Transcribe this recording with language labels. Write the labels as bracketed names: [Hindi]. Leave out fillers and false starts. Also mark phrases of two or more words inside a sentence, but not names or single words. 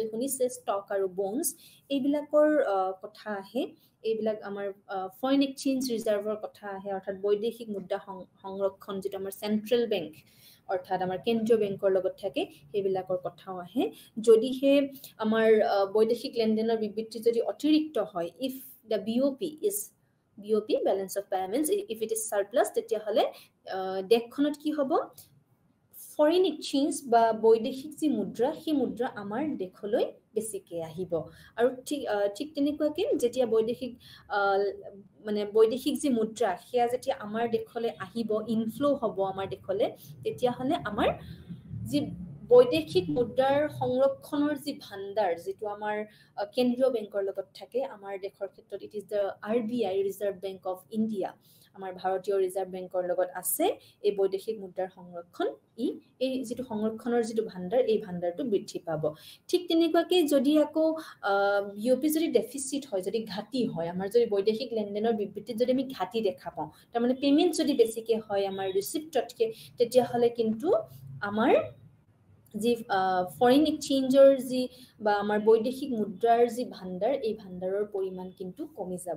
[Assamese] শুনিছে ষ্টক আৰু বন্ডছ এইবিলাকৰ কথা আহে এইবিলাক আমাৰ [English] foreign exchange reserveৰ [Assamese] কথা আহে অৰ্থাৎ বৈদেশিক মুদ্ৰা সংৰক্ষণ যেটা আমাৰ [English] central bank [Assamese] অৰ্থাৎ আমাৰ কেন্দ্ৰীয় বেংকৰ লগত থাকে সেইবিলাকৰ কথাও আহে যদিহে আমাৰ বৈদেশিক লেনদেনৰ বিবৃতি যদি অতিৰিক্ত হয় [English] if the BOP balance of payments if it is surplus [Assamese] তেতিয়াহলে দেশখনত কি হ'ব [English] foreign exchange [Assamese] বা বৈদেশিক যি মুদ্ৰা সেই মুদ্ৰা আমাৰ দেশলৈ বেছিকে আহিব আৰু ঠিক তেনেকুৱাকৈ যেতিয়া বৈদেশিক যি মুদ্ৰা সেয়া যেতিয়া আমাৰ দেশলৈ আহিব ইনফ্লো হ'ব আমাৰ দেশলৈ তেতিয়াহলে আমাৰ যি বৈদেশিক মুদ্ৰাৰ সংৰক্ষণৰ যি ভাণ্ডাৰ যেটো আমাৰ কেন্দ্ৰীয় বেংকৰ লগত থাকে আমাৰ দেশৰ ক্ষেত্ৰত [English] it is the RBI Reserve Bank of India [Assamese] আমাৰ ভাৰতীয় ৰিজাৰ্ভ বেংকৰ লগত আছে এই বৈদেশিক মুদ্ৰাৰ সংৰক্ষণ এই যেটো সংৰক্ষণৰ যেটো ভাণ্ডাৰ এই ভাণ্ডাৰটো বৃদ্ধি পাব ঠিক তেনেকুৱাকৈ যদি আকৌ বিওপি যদি ডেফিচিট হয় যদি ঘাটি হয় আমাৰ যদি বৈদেশিক লেনদেনৰ বিবৃতিত যদি আমি ঘাটি দেখা পাওঁ তাৰ মানে পেমেন্ট যদি বেছিকে হয় আমাৰ ৰিসিপ্টতকে তেতিয়া হলে কিন্তু আমাৰ যি [English] foreign exchangeৰ [Assamese] যি বা আমাৰ বৈদেশিক মুদ্ৰাৰ যি ভাণ্ডাৰ, এই ভাণ্ডাৰৰ পৰিমাণ কিন্তু কমি যাব।